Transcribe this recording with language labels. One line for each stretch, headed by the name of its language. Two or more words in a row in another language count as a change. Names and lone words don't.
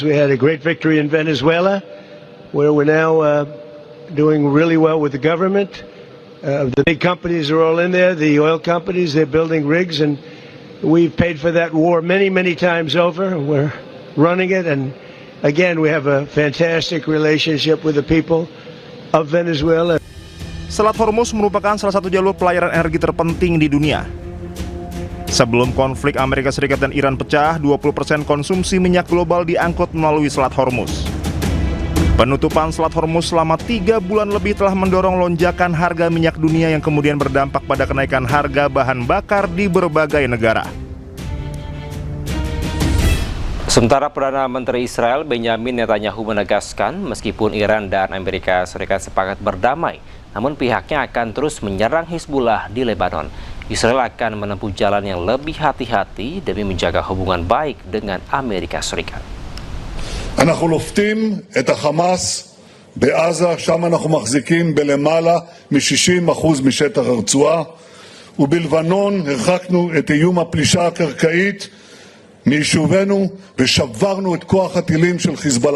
English: We had a great victory in Venezuela, where we're now doing really well with the government. The big companies are all in there. The oil companies, they're building rigs, and we've paid for that war many, many times over. We're running it, and again, we have a fantastic relationship with the people of Venezuela.
Indonesian: Selat Hormuz merupakan salah satu jalur pelayaran energi terpenting di dunia. Sebelum konflik Amerika Serikat dan Iran pecah, 20% konsumsi minyak global diangkut melalui Selat Hormuz. Penutupan Selat Hormuz selama 3 bulan lebih telah mendorong lonjakan harga minyak dunia yang kemudian berdampak pada kenaikan harga bahan bakar di berbagai negara. Sementara Perdana Menteri Israel Benjamin Netanyahu menegaskan meskipun Iran dan Amerika Serikat sepakat berdamai, namun pihaknya akan terus menyerang Hizbullah di Lebanon. Israel akan menempuh jalan yang lebih hati-hati demi menjaga hubungan baik dengan Amerika Serikat.
Hebrew: אנחנו לופתים את החמאס בעזה, שם אנחנו מחזיקים בלמעלה מ-60% משטח הרצועה, ובלבנון הרחקנו את איום הפלישה הקרקעית מיישובנו ושברנו את כוח הטילים של חיזבאללה.